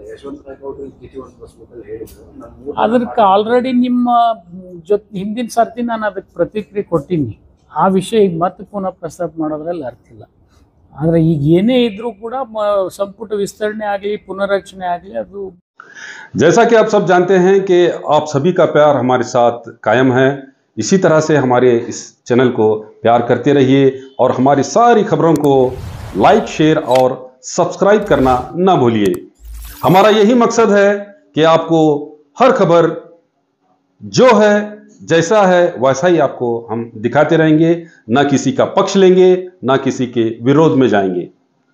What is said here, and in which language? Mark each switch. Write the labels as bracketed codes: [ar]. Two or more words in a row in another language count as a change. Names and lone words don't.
[kn] ಅದಕ್ಕೆ ಆಲ್ರೆಡಿ ನಿಮ್ಮ ಜೊತೆ ಹಿಂದಿನ ಸರ್ತಿ ನಾನು ಅದಕ್ಕೆ ಪ್ರತಿಕ್ರಿಯೆ ಕೊಟ್ಟೀನಿ. ಆ ವಿಷಯ ಈಗ ಮತ್ತೆ ಪುನಃ ಪ್ರಸ್ತಾಪ ಮಾಡೋದ್ರಲ್ಲಿ ಅರ್ಥ ಇಲ್ಲ. ಆದರೆ ಈಗ ಏನೇ ಇದ್ರೂ ಕೂಡ ಸಂಪುಟ ವಿಸ್ತರಣೆ ಆಗಲಿ ಪುನರ್ರಚನೆ ಆಗಲಿ ಅದು [hi] जैसा कि आप सब जानते हैं कि आप सभी का प्यार हमारे साथ कायम है। इसी तरह से हमारे इस चैनल को प्यार करते रहिए और हमारी सारी खबरों को [en] like, share [hi] और सब्सक्राइब करना ना भूलिए। हमारा यही मकसद है कि आपको हर खबर जो है जैसा है वैसा ही आपको हम दिखाते रहेंगे, ना किसी का पक्ष लेंगे, ना किसी के विरोध में जाएंगे।